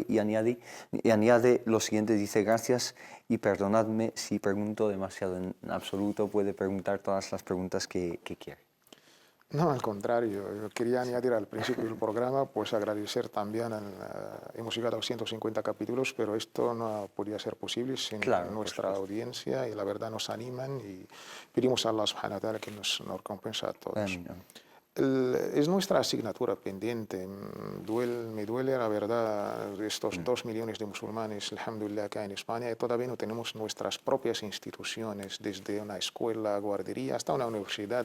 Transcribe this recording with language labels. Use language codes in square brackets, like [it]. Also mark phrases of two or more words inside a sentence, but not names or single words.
[es] Y añade lo siguiente, dice, gracias y perdonadme si pregunto demasiado, en absoluto puede preguntar todas las preguntas que quiere. No, al contrario, yo quería añadir al principio del programa, pues agradecer también, hemos llegado a 150 capítulos, pero esto no podría ser posible sin nuestra audiencia, y la verdad nos animan, y pedimos a Allah [ar] سبحانه وتعالى [es] que nos recompensa a todos. Amén. Es nuestra asignatura pendiente. Me duele la verdad, estos 2 millones de musulmanes, alhamdulillah, acá en España, y todavía no tenemos nuestras propias instituciones, desde una escuela, guardería, hasta una universidad.